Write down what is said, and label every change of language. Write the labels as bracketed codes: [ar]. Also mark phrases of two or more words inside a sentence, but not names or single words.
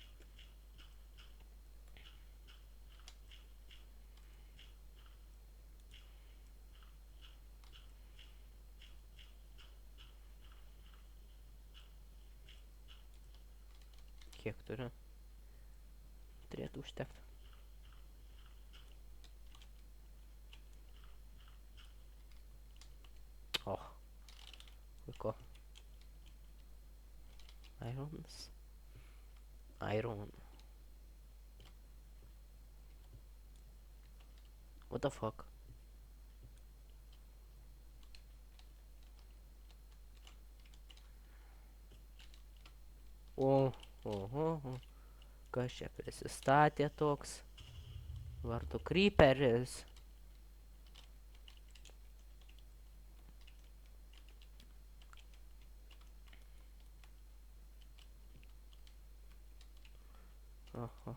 [lt] Kiek turiu? Turėtų užtekti. Oh, puiku. Irons. Iron. [en] What the fuck? [lt] Oho. Kas čia prisistatė toks? Vartų creeperis. Oho.